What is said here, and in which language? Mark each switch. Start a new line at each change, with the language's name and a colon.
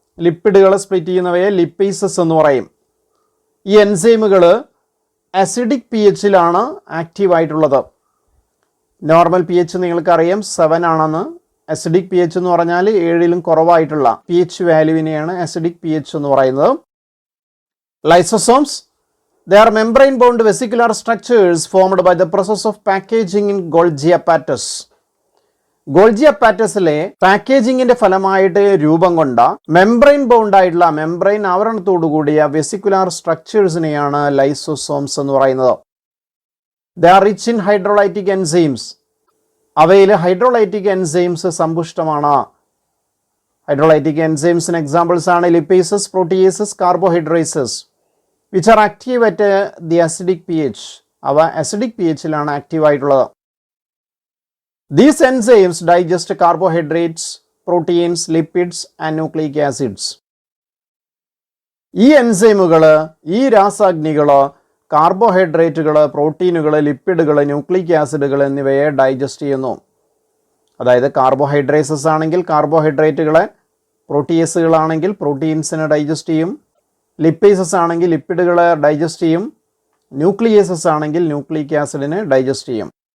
Malayalam: ലിപ്പിഡുകളെ split ചെയ്യുന്നവയെ lipases എന്ന് പറയും. ഈ എൻസൈമുകൾ acidic P എച്ചിലാണ് ആക്റ്റീവായിട്ടുള്ളത്. Normal P H നിങ്ങൾക്കറിയാം 7 ആണെന്ന്. അസിഡിക് പി എച്ച് എന്ന് പറഞ്ഞാൽ 7ലും കുറവായിട്ടുള്ള P H വാല്യൂവിനെയാണ് acidic P H എന്ന് പറയുന്നത്.
English: Lysosomes, they are membrane bound vesicular structures formed by the process of packaging in Golgi apparatus.
Malayalam: Golgi അപ്പാറ്റസിലെ പാക്കേജിങ്ങിന്റെ ഫലമായിട്ട് രൂപം കൊണ്ട മെംബ്രെയിൻ ബൗണ്ട് ആയിട്ടുള്ള മെംബ്രെയിൻ ആവരണത്തോടു കൂടിയ വെസിക്കുലാർ സ്ട്രക്ചേഴ്സിനെയാണ് ലൈസോസോംസ് എന്ന് പറയുന്നത്.
English: They are rich in hydrolytic enzymes.
Malayalam: അവയിൽ ഹൈഡ്രോലൈറ്റിക് എൻസൈംസ് സമ്പുഷ്ടമാണ്. ഹൈഡ്രോലൈറ്റിക് എൻസൈംസിന് എക്സാമ്പിൾസ് ആണ് lipases, proteases, കാർബോഹൈഡ്രേസസ്
English: which are active at the acidic pH.
Malayalam: അവ acidic pHലാണ് ആക്റ്റീവ് ആയിട്ടുള്ളത്.
English: These enzymes digest carbohydrates, proteins, lipids and nucleic acids.
Malayalam: ഈ എൻസൈമുകൾ, ഈ രാസാഗ്നികൾ കാർബോഹൈഡ്രേറ്റുകൾ, പ്രോട്ടീനുകൾ, ലിപ്പിഡുകൾ, ന്യൂക്ലിക് ആസിഡുകൾ എന്നിവയെ ഡൈജസ്റ്റ് ചെയ്യുന്നു. അതായത് കാർബോഹൈഡ്രേസസ് ആണെങ്കിൽ കാർബോഹൈഡ്രേറ്റുകളെ, പ്രോട്ടീസുകളാണെങ്കിൽ പ്രോട്ടീൻസിനെ ഡൈജസ്റ്റ് ചെയ്യും, ലിപ്പേസസ് ആണെങ്കിൽ ലിപ്പിഡുകളെ ഡൈജസ്റ്റ് ചെയ്യും, ന്യൂക്ലിയേസസ് ആണെങ്കിൽ ന്യൂക്ലിക് ആസിഡിനെ ഡൈജസ്റ്റ് ചെയ്യും.